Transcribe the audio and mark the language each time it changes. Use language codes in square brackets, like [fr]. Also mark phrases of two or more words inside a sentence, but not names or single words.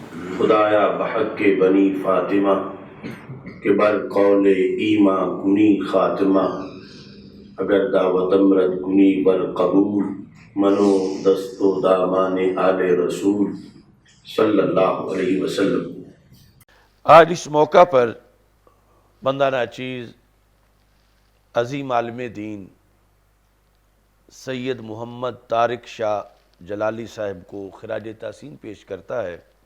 [fa] خدایا بحق کے بنی فاطمہ کہ بر قول ایماں کنی خاتمہ، اگر دعوت امرد کنی بر قبول، منو دست و دامان آل رسول [ar] صلی اللہ علیہ وسلم۔ [ur] آج اس موقع پر بندہ ناچیز عظیم عالم دین سید محمد طارق شاہ جلالی صاحب کو خراج تحسین پیش کرتا ہے